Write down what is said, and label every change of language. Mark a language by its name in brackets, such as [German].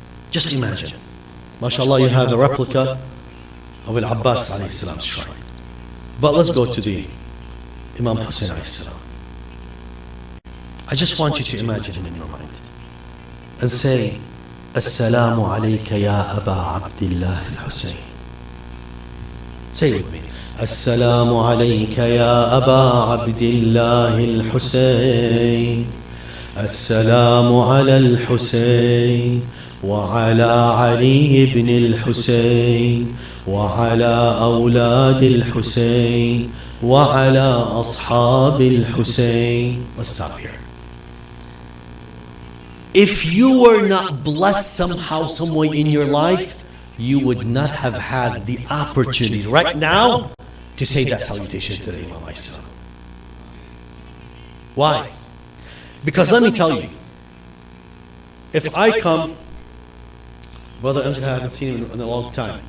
[English] Just imagine. MashaAllah, you have a replica of Al-Abbas alayhi salam's shrine. But let's go to the Imam Hussein alayhi salam. I just want you to imagine in your mind and say, Assalamu alayka ya Aba Abdullah al-Hussein. Say it with me. [Arabic] السلام عليك يا أبا عبد الله الحسين. السلام على الحسين وعلى علي بن الحسين وعلى أولاد الحسين وعلى أصحاب الحسين. [English] Let's stop here. If you were not blessed somehow, some way in your life, you would not have had the opportunity right now to say that salutation to the Imam alayhi salam. Why? Because let me tell you, if I come, Brother Amjad, I haven't seen him in a long time.